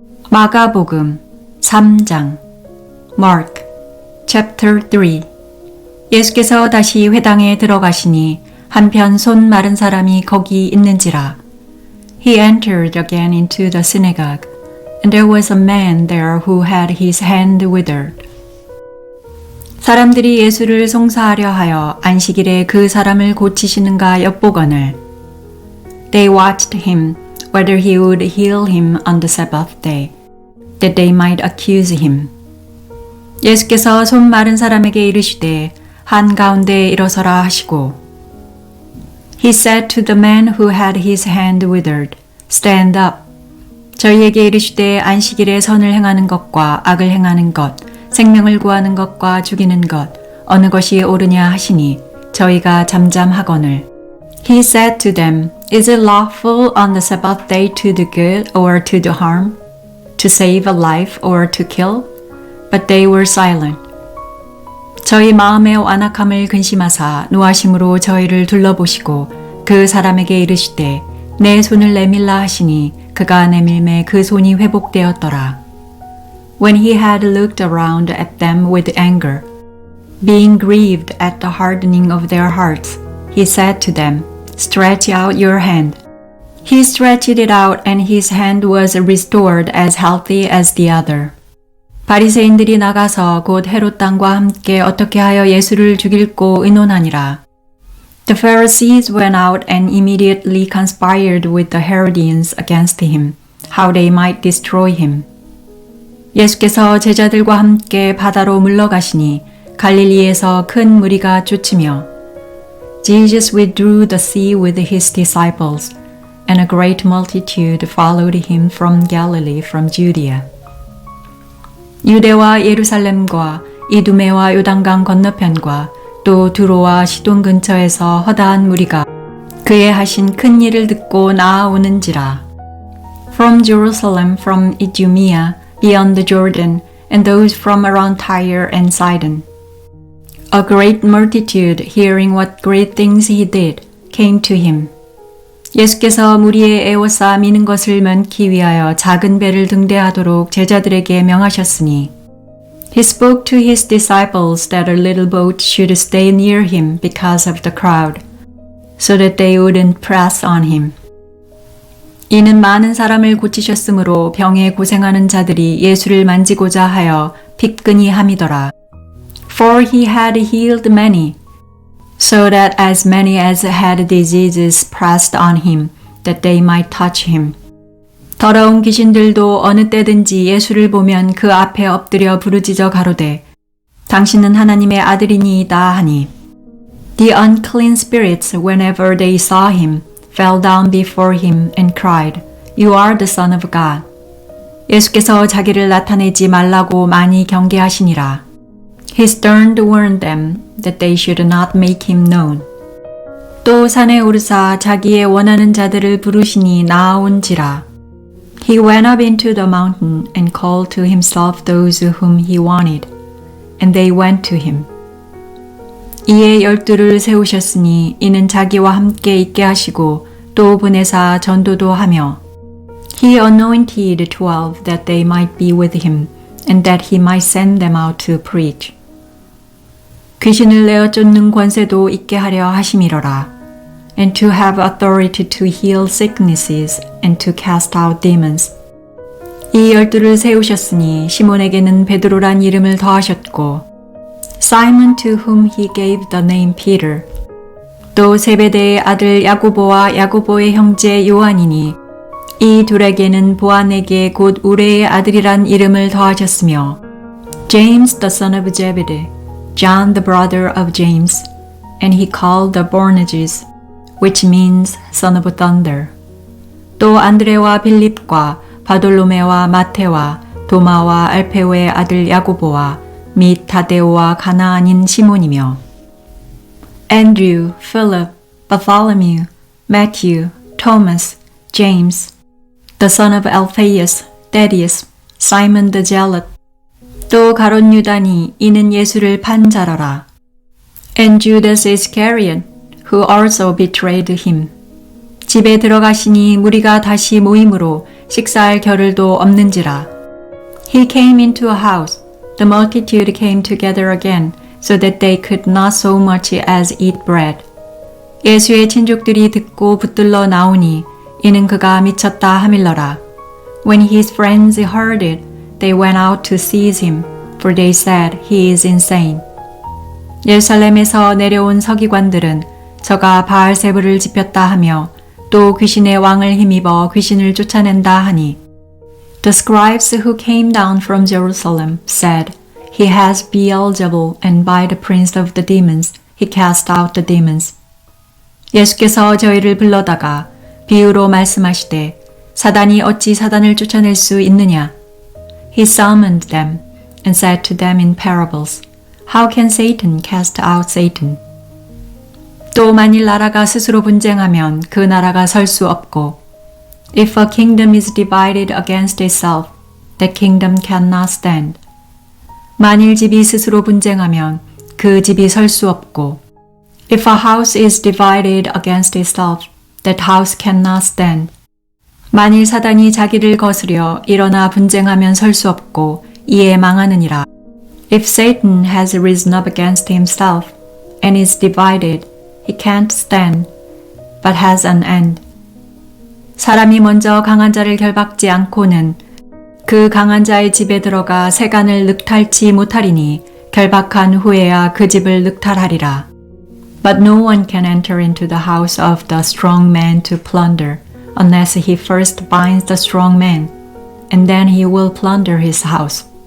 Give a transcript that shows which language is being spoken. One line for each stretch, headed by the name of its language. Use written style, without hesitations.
Korean: 마가복음 3장
English: Mark chapter 3
Korean: 예수께서 다시 회당에 들어가시니 한편 손 마른 사람이 거기 있는지라.
English: He entered again into the synagogue, and there was a man there who had his hand withered.
Korean: 사람들이 예수를 송사하려 하여 안식일에 그 사람을 고치시는가 엿보거늘.
English: They watched him whether he would heal him on the Sabbath day, that they might accuse him.
Korean: 예수께서 손 마른 사람에게 이르시되 한가운데 일어서라 하시고,
English: He said to the man who had his hand withered, Stand up.
Korean: 저희에게 이르시되 안식일에 선을 행하는 것과 악을 행하는 것, 생명을 구하는 것과 죽이는 것, 어느 것이 옳으냐 하시니 저희가 잠잠하거늘.
English: He said to them, Is it lawful on the Sabbath day to do good or to do harm, to save a life or to kill? But they were silent.
Korean: 저희 마음의 완악함을 근심하사 노하심으로 저희를 둘러보시고 그 사람에게 이르시되 내 손을 내밀라 하시니 그가 내밀매 그 손이 회복되었더라.
English: When he had looked around at them with anger, being grieved at the hardening of their hearts, he said to them, Stretch out your hand. He stretched it out, and his hand was restored as healthy as the other.
Korean: 바리새인들이 나가서 곧 헤롯 왕과 함께 어떻게 하여 예수를 죽일고 의논하니라.
English: The Pharisees went out and immediately conspired with the Herodians against him, how they might destroy him.
Korean: 예수께서 제자들과 함께 바다로 물러가시니 갈릴리에서 큰 무리가 쫓으며
English: Jesus withdrew the sea with his disciples, and a great multitude followed him from Galilee, from Judea.
Korean: 유대와 예루살렘과 이두메와 요단강 건너편과 또 두로와 시돈 근처에서 허다한 무리가 그의 하신 큰 일을 듣고 나아오는지라.
English: From Jerusalem, from Idumea, beyond the Jordan, and those from around Tyre and Sidon. A great multitude, hearing what great things he did, came to him.
Korean: 예수께서 무리에 애워싸 미는 것을 면키 위하여 작은 배를 등대하도록 제자들에게 명하셨으니
English: He spoke to his disciples that a little boat should stay near him because of the crowd, so that they wouldn't press on him.
Korean: 이는 많은 사람을 고치셨으므로 병에 고생하는 자들이 예수를 만지고자 하여 픽근히 함이더라.
English: For he had healed many, so that as many as had diseases pressed on him, that they might touch him.
Korean: 더러운 귀신들도 어느 때든지 예수를 보면 그 앞에 엎드려 부르짖어 가로되, 당신은 하나님의 아들이니이다 하니.
English: The unclean spirits, whenever they saw him, fell down before him and cried, You are the Son of God.
Korean: 예수께서 자기를 나타내지 말라고 많이 경계하시니라.
English: He sternly warned them that they should not make him known.
Korean: 또 산에 오르사 자기의 원하는 자들을 부르시니 나아온지라.
English: He went up into the mountain and called to himself those whom he wanted, and they went to him.
Korean: 이에 12를 세우셨으니 이는 자기와 함께 있게 하시고 또 보내사 전도도 하며
English: He anointed 12 that they might be with him, and that he might send them out to preach.
Korean: 귀신을 내어 쫓는 권세도 있게 하려 하심이로라.
English: And to have authority to heal sicknesses and to cast out demons.
Korean: 이 12를 세우셨으니 시몬에게는 베드로란 이름을 더하셨고
English: Simon to whom he gave the name Peter.
Korean: 또 세베대의 아들 야고보와 야고보의 형제 요한이니 이 둘에게는 보아네게 곧 우레의 아들이란 이름을 더하셨으며
English: James the son of Zebedee, John the brother of James, and he called the Boanerges, which means son of thunder.
Korean: 또 안드레와 빌립과 바돌로메와 마테와 도마와 알페오의 아들 야고보와 및 다데오와 가나안인 시몬이며 Andrew, Philip, Bartholomew, Matthew, Thomas, James, the son of Alphaeus, Thaddeus, Simon the Zealot. 또 가롯 유다니 이는 예수를 판 자라라.
English: And Judas Iscariot, who also betrayed him.
Korean: 집에 들어가시니 무리가 다시 모임으로 식사할 겨를도 없는지라.
English: He came into a house. The multitude came together again, so that they could not so much as eat bread.
Korean: 예수의 친족들이 듣고 붙들러 나오니 이는 그가 미쳤다 하밀러라.
English: When his friends heard it, they went out to seize him, for they said he is insane.
Korean: 예루살렘에서 내려온 서기관들은 저가 바알세불을 지폈다 하며 또 귀신의 왕을 힘입어 귀신을 쫓아낸다 하니
English: The scribes who came down from Jerusalem said, He has Beelzebul, and by the prince of the demons he cast out the demons.
Korean: 예수께서 저희를 불러다가 비유로 말씀하시되 사단이 어찌 사단을 쫓아낼 수 있느냐?
English: He summoned them and said to them in parables, How can Satan cast out Satan?
Korean: 또 만일 나라가 스스로 분쟁하면 그 나라가 설 수 없고
English: If a kingdom is divided against itself, that kingdom cannot stand.
Korean: 만일 집이 스스로 분쟁하면 그 집이 설 수 없고
English: If a house is divided against itself, that house cannot stand.
Korean: 만일 사단이 자기를 거스려 일어나 분쟁하면 설 수 없고 이에 망하느니라.
English: If Satan has risen up against himself and is divided, he can't stand, but has an end.
Korean: 사람이 먼저 강한 자를 결박지 않고는 그 강한 자의 집에 들어가 세간을 늑탈치 못하리니 결박한 후에야 그 집을 늑탈하리라.
English: But no one can enter into the house of the strong man to plunder, unless he first binds the strong man, and then he will plunder his house.